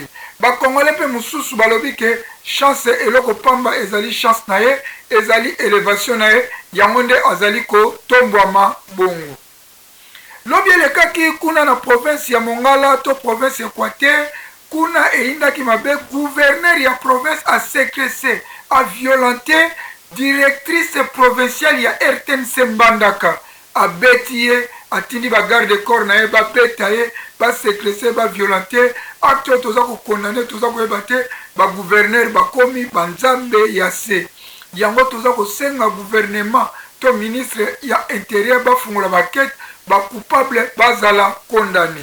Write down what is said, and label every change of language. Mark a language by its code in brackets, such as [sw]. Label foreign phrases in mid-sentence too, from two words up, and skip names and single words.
[ln] Bakongolais pe mususu balobi ke chance eloko pamba ezali chance na ye, ezali élévation na ye, yango nde azali ko tombwama bongo. Lobi elekaki kuna na province ya Mongala to province Équateur, kuna eindaki mabe gouverneur ya province a séquestré, a violenté [fr] directrice provinciale [ln] ya RTNC Mbandaka, a betiye, a tindi ba [fr] garde corps [ln] na ye, ba betaye, ba séquestré, ba violenté, acte toza ko condamné, toza ko ebate, ba gouverneur ba komi banzambe ya se. Yango toza ko senga gouvernement to ministre ya intérieur ba fungula ba quête, ba coupable bazala condamné.